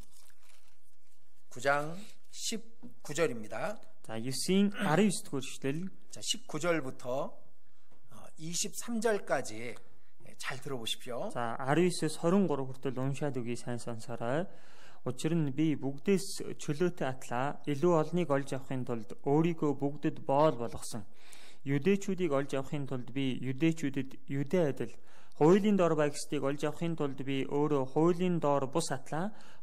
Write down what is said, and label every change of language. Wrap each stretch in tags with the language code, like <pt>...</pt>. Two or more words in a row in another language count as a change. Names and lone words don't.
<ko>9장 19절입니다.</ko> <mn>За 9-ийн 19-р эшлэл.</mn> <ko>자, 19절부터 23절까지 잘 들어보십시오.</ko> <mn>За 19-с 23 хүртэл уншаад үгүй сайн сонсоорой. Учир нь би бүгдээс чөлөөтэй атлаа. Илүү олныг олж авахын тулд өөрийгөө бүгдэд боол болгосон. Юдэчүүдийг олж авахын тулд би юдэчүүдэд юдэ адил. Хуулийн дор байгчдыг олж авахын тулд би өөрөө хуулийн дор бус атлаа.</mn>